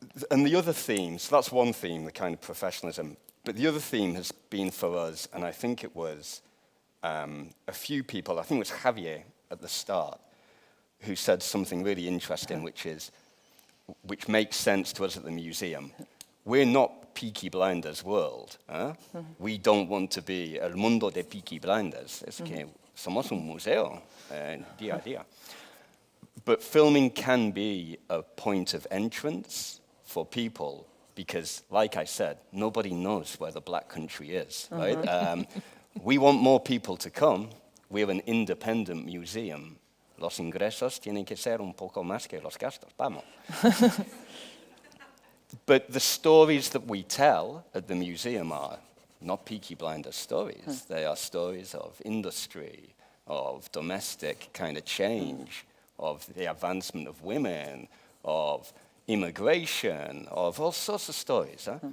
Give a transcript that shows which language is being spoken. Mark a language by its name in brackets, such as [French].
[English] And the other themes, that's one theme, the kind of professionalism. But the other theme has been for us, and I think it was a few people, I think it was Javier at the start, who said something really interesting, which makes sense to us at the museum. We're not Peaky Blinders world. We don't want to be [Spanish] el mundo de [English] Peaky Blinders. [Spanish] Es que somos un museo, día a día. [English] But filming can be a point of entrance for people because, like I said, nobody knows where the Black Country is, right? We want more people to come. We're an independent museum. [Spanish] Los ingresos tienen que ser un poco más que los gastos. Vamos. [English] But the stories that we tell at the museum are not Peaky Blinders stories. They are stories of industry, of domestic kind of change, of the advancement of women, of immigration, of all sorts of stories.